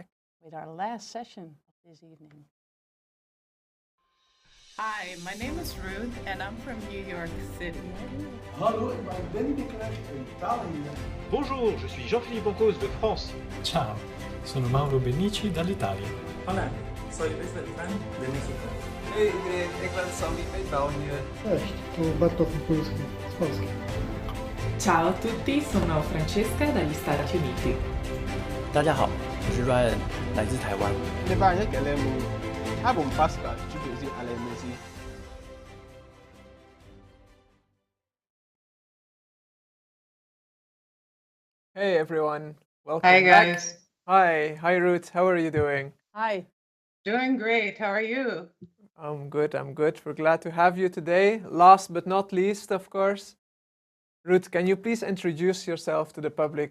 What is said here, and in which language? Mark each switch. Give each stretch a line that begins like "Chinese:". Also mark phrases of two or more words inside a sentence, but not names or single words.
English: With our last session of this evening. Hi, my name is Ruth, and I'm from New York City.
French: Bonjour, je suis Jean-Philippe Ancos de France.
Italian: Ciao, sono Mauro Benici dall'Italia.
Spanish: Hola, soy Luis Beltrán de México.
Dutch: Hej, ik ben Sammy uit België.
Polish: Cześć, tu Bartosz Mikulski z Polski.
Italian: Ciao a tutti, sono Francesca dagli Stati Uniti.
Chinese: 大家好，我是 Ryan， 来自台湾。 Levar aquele album Pascal, tu peux dire à la musique.
English: Hey everyone, welcome Hi back. guys. Hi Ruth, how are you doing? Hi. Doing great. How are you? I'm good. We're glad to have you today. Last but not least, of course, Ruth, can you please introduce yourself to the public?